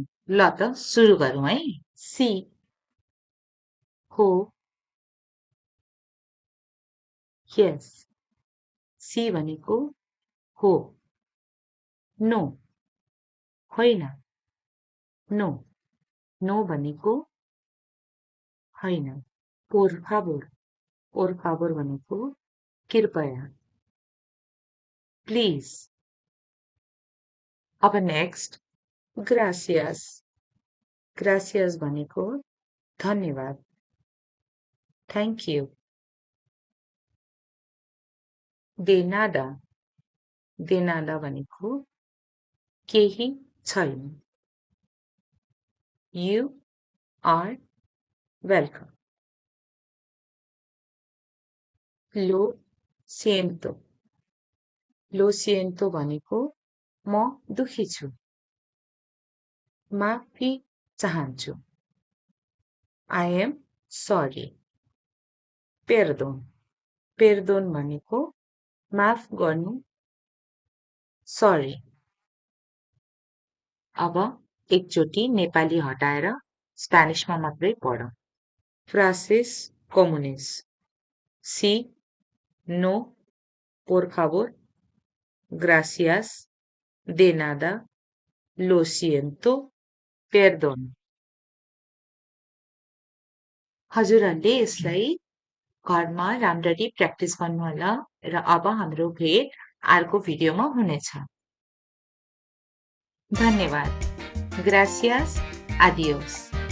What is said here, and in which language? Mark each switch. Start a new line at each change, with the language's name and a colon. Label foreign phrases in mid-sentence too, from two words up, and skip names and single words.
Nepali: ल त सुरु गरौँ है। सी हो, यस, सी भनेको हो, नो होइन, नो, नो भनेको होइन,
Spanish: por favor, por favor
Nepali: भनेको कृपया, प्लिज। अब नेक्स्ट
Spanish: gracias, gracias
Nepali: भनेको धन्यवाद,
English: thank you.
Spanish: de nada, de nada
Nepali: भनेको केही छैन,
English: you are welcome।
Spanish: lo siento, lo siento
Nepali: भनेको म दुखी छु, माफी चाहन्छु,
English: I am sorry।
Spanish: perdón, perdón
Nepali: भनेको माफ गर्नु, सरी। अब एकचोटि नेपाली हटाएर स्पेनिशमा मात्रै पढौँ।
Spanish: frases comunes, sí, no, por favor, gracias, de nada, lo siento, perdón।
Nepali: हजुरहरूले यसलाई घरमा राम्ररी प्र्याक्टिस गर्नुहोला र अब हाम्रो भेट अर्को भिडियोमा हुनेछ। धन्यवाद।
Spanish: gracias, adiós.